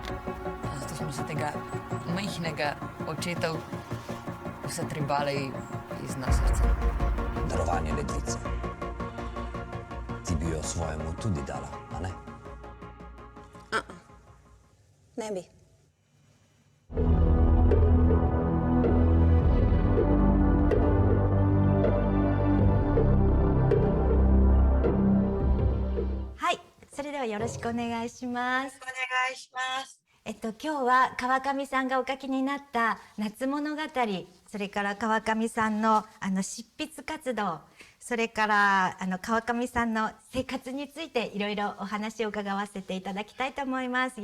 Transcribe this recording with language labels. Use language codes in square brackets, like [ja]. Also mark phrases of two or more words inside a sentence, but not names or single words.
[sl] Zato smo se tega majhnega očeta vse tribali iz nas srca. Darovanje ledvice. Ti bi jo svojemu tudi dala, a ne? Ne bi. [ja] はい、それではよろしくお願いします。お願いします。今日は川上さんがお書きになった夏物語、それから川上さんの執筆活動、それから川上さんの生活についていろいろお話を伺わせていただきたいと思います。